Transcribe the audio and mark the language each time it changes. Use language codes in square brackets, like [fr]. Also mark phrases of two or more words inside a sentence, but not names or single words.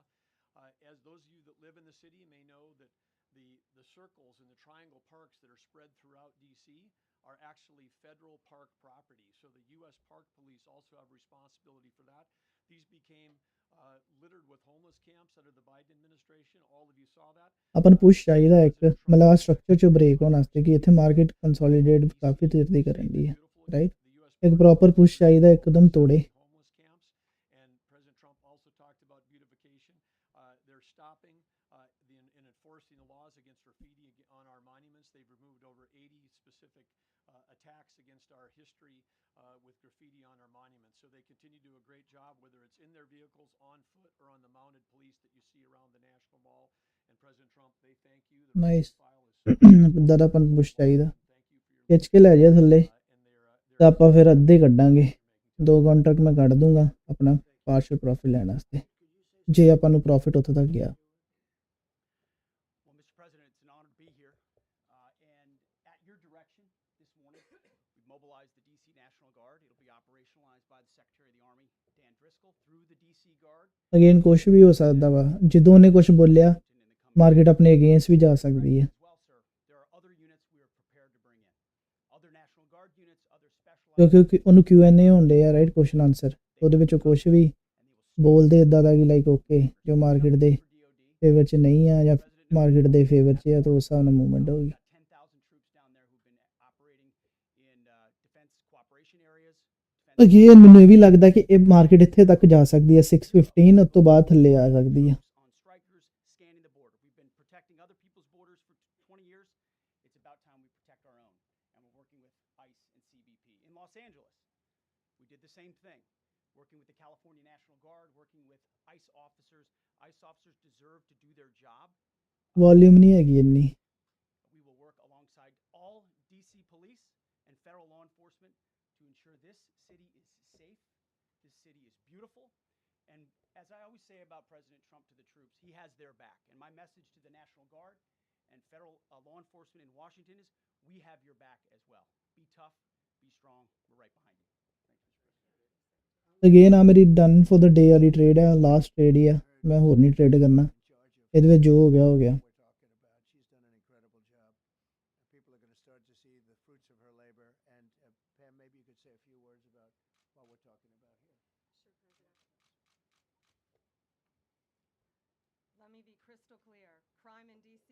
[en] As those of you that live in the city may know, that the circles and the triangle parks that are spread throughout DC are actually federal park property. So the U.S. Park Police also have responsibility for that. These became littered with homeless camps under the Biden administration. All of you saw that. [pa] ਆਪਾਂ ਨੂੰ ਪੁਸ਼ ਚਾਹੀਦਾ ਇੱਕ ਮਤਲਬ ਸਟਰਕਚਰ 'ਚ ਬ੍ਰੇਕ ਹੋਣ ਵਾਸਤੇ ਕਿ ਇੱਥੇ [en] market consolidate [pa] ਕਾਫੀ ਦੇਰ ਦੀ ਕਰਨ ਦੀ ਹੈ, ਰਾਈਟ। ਇੱਕ [en] proper push [pa] ਚਾਹੀਦਾ, ਇੱਕਦਮ ਤੋੜੇ। [en] Homeless camps, and President Trump also talked about beautification. They're stopping and enforcing the laws against graffiti on our monuments. They've removed over 80 specific attacks against our history with graffiti on our monuments. So they continue to do a great job, whether it's in their vehicles, on foot, or on the mounted police that you see around the National Mall. And President Trump, they thank you. The ਨਾਈਸ file is [pa] ਇੱਦਾਂ ਦਾ ਆਪਾਂ ਨੂੰ ਪੁਸ਼ ਚਾਹੀਦਾ, [en] thank you for your [pa] ਖਿੱਚ ਕੇ ਲੈ ਜਾ ਥੱਲੇ। [en] and [pa] ਤਾਂ ਆਪਾਂ ਫਿਰ ਅੱਧੇ ਕੱਢਾਂਗੇ, 2 ਕਾਉਂਟਰ ਮੈਂ ਕੱਢ ਦੂੰਗਾ ਆਪਣਾ [en] partial profit [pa] ਲੈਣ ਵਾਸਤੇ, ਜੇ ਆਪਾਂ ਨੂੰ ਪ੍ਰੋਫਿਟ ਉੱਥੇ ਤੱਕ ਗਿਆ। [en] Well, Mr. President, it's an honor to be here. And at your direction this morning, we've mobilized the D.C. National Guard. It'll be operationalized by the Secretary of the Army, Dan Driscoll, through the D.C. Guard. [pa] ਅਗੇਨ ਕੁਛ ਵੀ ਹੋ ਸਕਦਾ ਵਾ, ਜਦੋਂ ਉਹਨੇ ਕੁਛ ਬੋਲਿਆ ਮਾਰਕੀਟ ਆਪਣੇ ਅਗੇਂਸਟ ਵੀ ਜਾ ਸਕਦੀ ਹੈ, [en] As well, sir, there are other units we are prepared to bring in. Other National Guard units, other specialized [pa] ਕਿਉਂਕਿ ਉਹਨੂੰ Q&A ਹੁੰਦੇ ਆ, ਰਾਈਟ, [en] question answer. [pa] ਉਹਦੇ ਵਿੱਚੋਂ ਕੁਛ ਵੀ ਬੋਲਦੇ ਇੱਦਾਂ ਦਾ ਕਿ [en] like okay [pa] ਜੋ ਮਾਰਕੀਟ ਦੇ [en] for DOD. [pa] ਫੇਵਰ 'ਚ ਨਹੀਂ ਆ ਜਾਂ ਮਾਰਕੀਟ ਦੇ ਫੇਵਰ 'ਚ ਆ, ਤਾਂ ਉਸ ਹਿਸਾਬ ਨਾਲ ਮੂਵਮੈਂਟ ਹੋਊਗੀ। [en] Got 10,000 troops down there who've been operating in defense cooperation areas. [pa] ਅਗੇਨ ਮੈਨੂੰ ਇਹ ਵੀ ਲੱਗਦਾ ਕਿ ਇਹ ਮਾਰਕੀਟ ਇੱਥੇ ਤੱਕ ਜਾ ਸਕਦੀ ਹੈ 615, ਉਸ ਤੋਂ ਬਾਅਦ ਥੱਲੇ ਆ ਸਕਦੀ ਹੈ। [en] On strikers scanning the border. We've been protecting other people's borders for 20 years. It's about time we protect our own. And we're working with ICE and CBP. In Los Angeles, we did the same thing. Working with the California National Guard, working with ICE officers. ICE officers deserve to do their job. [pa] ਵੋਲਿਊਮ ਨਹੀਂ ਹੈਗੀ ਇੰਨੀ। [en] We will work alongside all DC police and federal law enforcement to ensure this city is safe, this city is beautiful, and as I always say about President Trump to the troops, he has their back. And my message to the National Guard and federal law enforcement in Washington is, we have your back as well. Be tough, be strong, we're right behind you. Thanks, Mr. President. [pa] ਅਗੇਨ ਆ ਮੇਰੀ [en] done for the day [pa] ਵਾਲੀ ਟ੍ਰੇਡ ਹੈ, [en] last trade [pa] ਹੀ ਆ, ਮੈਂ ਹੋਰ ਨਹੀਂ ਟ੍ਰੇਡ ਕਰਨਾ ਇਹਦੇ ਵਿੱਚ, ਜੋ ਹੋ ਗਿਆ ਹੋ ਗਿਆ। [en] we're talking about. She's done an incredible job. People are going to start to see the fruits of her labor. And Pam, maybe you could say a few words about what we're talking about here. Let me be crystal clear. Crime in D.C.